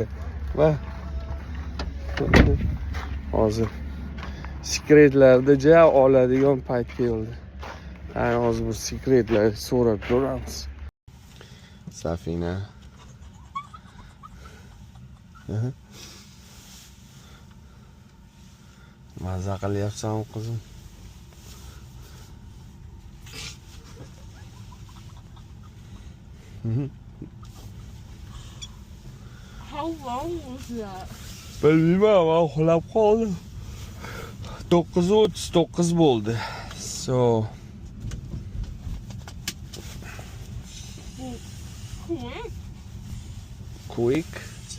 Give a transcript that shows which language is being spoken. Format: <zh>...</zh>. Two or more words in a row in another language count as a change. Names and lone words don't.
<uz>Va hozir sekretlarni ja oladigan payt keldi. Ana hozir bu sekretlarni so'rab ko'ramiz. Safina. Mazza qilyapsanmi qizim?</uz> <en>How long was that?</en> <uz>Bilmayman, men uxlab qoldim. 9:39 bo'ldi.</uz> <en>So Quick. quick.</en>